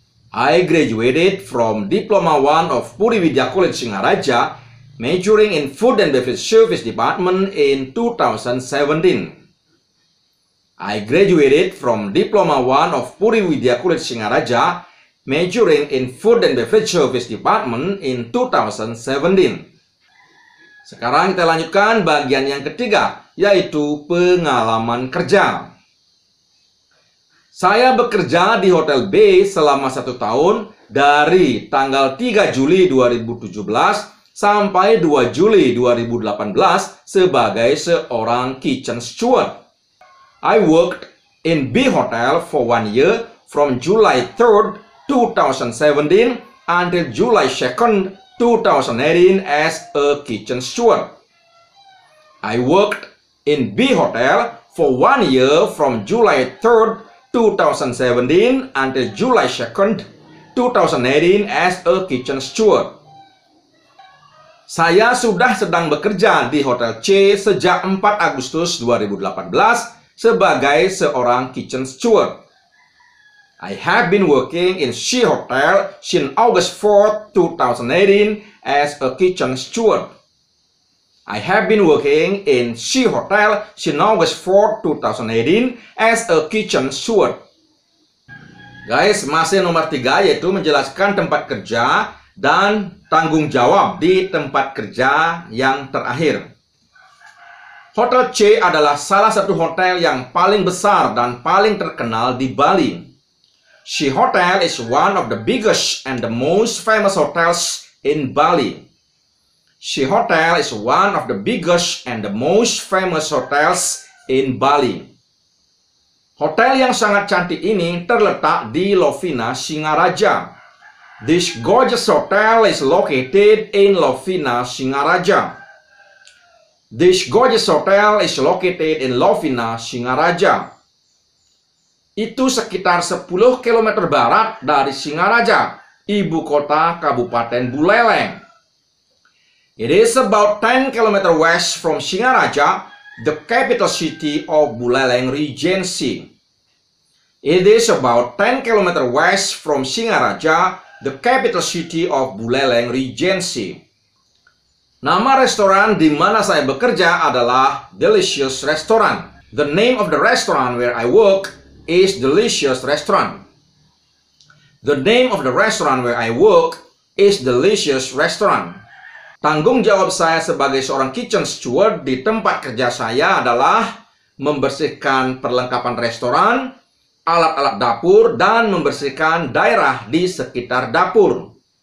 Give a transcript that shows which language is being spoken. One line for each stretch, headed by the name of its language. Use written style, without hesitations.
English: I graduated from Diploma 1 of Puri Widya College Singaraja, majoring in Food and Beverage Service Department in 2017. I graduated from Diploma 1 of Puri Widya College Singaraja, majoring in Food and Beverage Service Department in 2017.
Indonesian: Sekarang kita lanjutkan bagian yang ketiga, yaitu pengalaman kerja. Saya bekerja di Hotel B selama 1 tahun dari tanggal 3 Juli 2017 sampai 2 Juli 2018 sebagai seorang kitchen steward.
English: I worked in B Hotel for 1 year from July 3rd, 2017 until July 2nd, 2018 as a kitchen steward. I worked in B Hotel for 1 year from July 3rd, 2017 until July 2nd, 2018 as a kitchen steward.
Indonesian: Saya sudah sedang bekerja di Hotel C sejak 4 Agustus 2018 sebagai seorang kitchen steward.
English: I have been working in C Hotel since August 4, 2018 as a kitchen steward. I have been working in C Hotel since August 4, 2018 as a kitchen steward.
Indonesian: Guys, masih nomor 3, yaitu menjelaskan tempat kerja dan tanggung jawab di tempat kerja yang terakhir. Hotel C adalah salah satu hotel yang paling besar dan paling terkenal di Bali.
English: C Hotel is one of the biggest and the most famous hotels in Bali. C Hotel is one of the biggest and the most famous hotels in Bali.
Indonesian: Hotel yang sangat cantik ini terletak di Lovina, Singaraja.
English: This gorgeous hotel is located in Lovina, Singaraja. This gorgeous hotel is located in Lovina, Singaraja.
Indonesian: Itu sekitar 10 km barat dari Singaraja, ibu kota Kabupaten Buleleng.
English: It is about 10 km west from Singaraja, the capital city of Buleleng Regency. It is about 10 km west from Singaraja, the capital city of Buleleng Regency.
Indonesian: Nama restoran di mana saya bekerja adalah Delicious Restaurant.
English: The name of the restaurant where I work is Delicious Restaurant. The name of the restaurant where I work is Delicious Restaurant.
Indonesian: Tanggung jawab saya sebagai seorang kitchen steward di tempat kerja saya adalah membersihkan perlengkapan restoran, alat-alat dapur, dan membersihkan daerah di sekitar dapur.